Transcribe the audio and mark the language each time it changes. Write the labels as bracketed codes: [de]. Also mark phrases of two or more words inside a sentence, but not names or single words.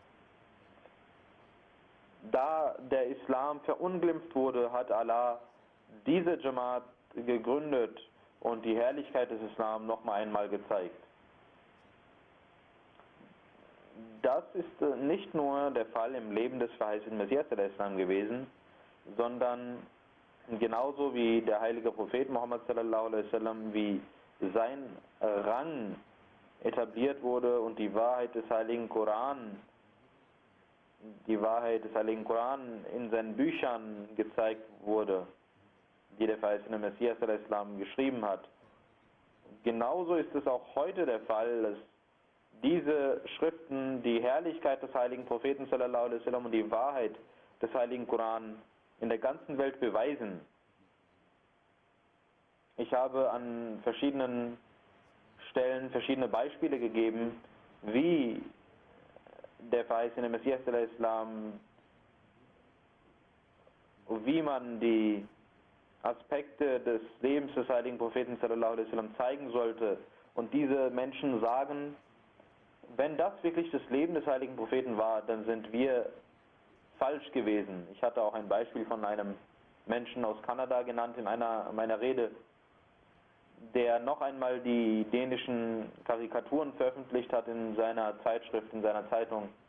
[de] Da der Islam verunglimpft wurde, hat Allah diese Jamaat gegründet und die Herrlichkeit des Islam noch einmal gezeigt. Das ist nicht nur der Fall im Leben des verheißenen Messias al-Islam gewesen, sondern genauso wie der heilige Prophet Muhammad [ar] sallallahu alaihi wasallam, [de] wie sein Rang etabliert wurde und die Wahrheit des heiligen Koran in seinen Büchern gezeigt wurde, die der verheißene Messias al-Islam geschrieben hat. Genauso ist es auch heute der Fall, dass diese Schriften die Herrlichkeit des heiligen Propheten [ar] sallallahu alaihi wasallam [de] und die Wahrheit des heiligen Koran in der ganzen Welt beweisen. Ich habe an verschiedenen Stellen verschiedene Beispiele gegeben, wie der verheißene Messias al-Islam, wie man die Aspekte des Lebens des heiligen Propheten [ar] sallallahu alaihi wasallam [de] zeigen sollte. Und diese Menschen sagen, wenn das wirklich das Leben des heiligen Propheten war, dann sind wir falsch gewesen. Ich hatte auch ein Beispiel von einem Menschen aus Kanada genannt in einer meiner Rede, der noch einmal die dänischen Karikaturen veröffentlicht hat in seiner Zeitschrift, in seiner Zeitung.